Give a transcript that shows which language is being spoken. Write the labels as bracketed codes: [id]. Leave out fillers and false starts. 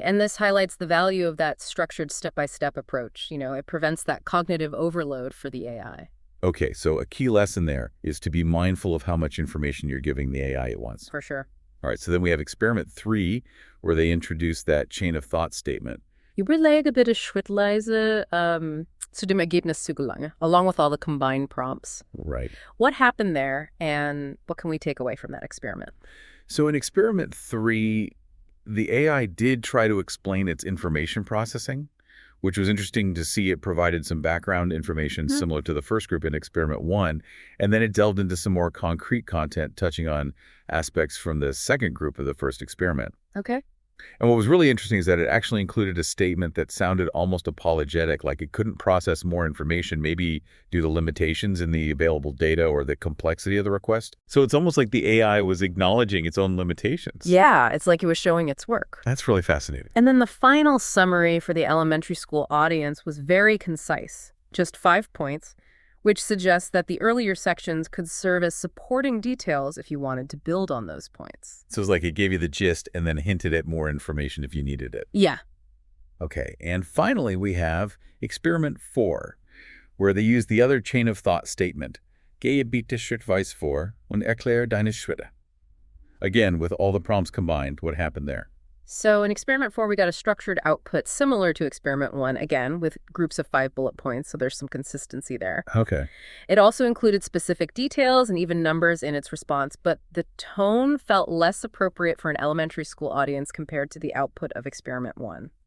[en] And this highlights the value of that structured step-by-step approach. It prevents that cognitive overload for the AI. Okay, so a key lesson there is to be mindful of how much information you're giving the AI at once. For sure. All right, so then we have experiment 3, where they introduce that chain of thought statement. [de] Überlege bitte schrittweise zu dem Ergebnis zu gelangen, [en] along with all the combined prompts. Right. What happened there, and what can we take away from that experiment? So in experiment 3, the AI did try to explain its information processing, which was interesting to see. It provided some background information similar to the first group in experiment 1, and then it delved into some more concrete content touching on aspects from the second group of the first experiment. Okay. And what was really interesting is that it actually included a statement that sounded almost apologetic, like it couldn't process more information, maybe due to limitations in the available data or the complexity of the request. So it's almost like the AI was acknowledging its own limitations. Yeah, it's like it was showing its work. That's really fascinating. And then the final summary for the elementary school audience was very concise, just 5 points, which suggests that the earlier sections could serve as supporting details if you wanted to build on those points. So it's like it gave you the gist and then hinted at more information if you needed it. Yeah. Okay, and finally we have experiment 4, where they use the other chain of thought statement. [de] Gehe bitte schrittweise vor und erkläre deine Schritte. [en] Again, with all the prompts combined, what happened there? So in Experiment 4, we got a structured output similar to Experiment 1, again, with groups of 5 bullet points, so there's some consistency there. Okay. It also included specific details and even numbers in its response, but the tone felt less appropriate for an elementary school audience compared to the output of Experiment 1.